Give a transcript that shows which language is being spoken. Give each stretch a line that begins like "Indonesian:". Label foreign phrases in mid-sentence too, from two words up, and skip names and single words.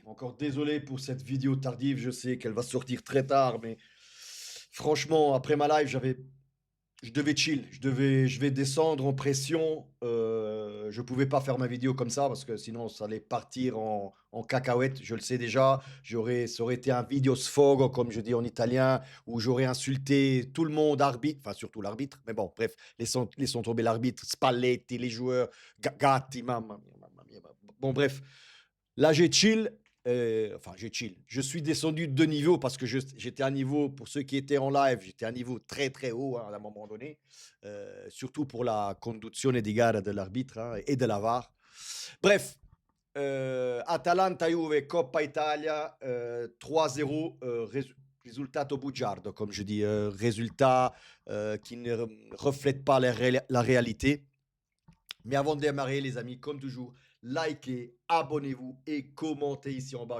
French: Encore désolé pour cette vidéo tardive, je sais qu'elle va sortir très tard, mais franchement, après ma live, je devais chill, je vais descendre en pression. Je pouvais pas faire ma vidéo comme ça parce que sinon ça allait partir en cacahuète. Je le sais déjà. Ça aurait été un
Italian: video sfogo
French: comme je dis en italien, où j'aurais insulté tout le monde, arbitre, enfin surtout l'arbitre. Mais bon, bref, laissons tomber l'arbitre, Spalletti, les joueurs,
Italian: Gatti, mamma mia, mamma mia.
French: Bon bref, là j'ai chill. Enfin, j'ai chill. Je suis descendu de niveau parce que j'étais à un niveau, pour ceux qui étaient en live, j'étais à un niveau très très haut hein, à un moment donné, surtout pour la
Italian: conduzione di gara
French: de l'arbitre hein, et de la VAR. Bref,
Italian: Atalanta-Juve, Coppa Italia, 3-0, risultato bugiardo,
French: comme je dis, résultat qui ne reflète pas la réalité. Mais avant de démarrer, les amis, comme toujours, likez, abonnez-vous et commentez ici en bas.